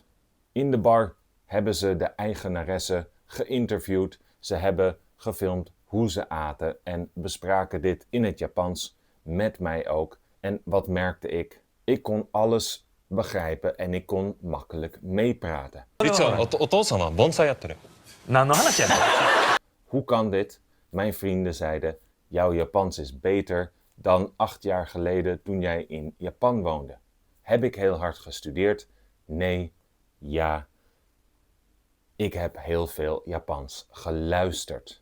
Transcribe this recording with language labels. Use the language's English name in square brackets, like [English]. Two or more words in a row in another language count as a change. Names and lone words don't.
[Dutch] In de bar hebben ze de eigenaresse geïnterviewd. Ze hebben gefilmd hoe ze aten en bespraken dit in het Japans, met mij ook. En wat merkte ik? Ik kon alles begrijpen en ik kon makkelijk meepraten. [Japanese] 実はお父様は盆栽やってる。何の話やねん。 [Dutch] Hoe kan dit? Mijn vrienden zeiden: jouw Japans is beter dan 8 jaar geleden toen jij in Japan woonde. Heb ik heel hard gestudeerd? Nee, ja. Ik heb heel veel Japans geluisterd.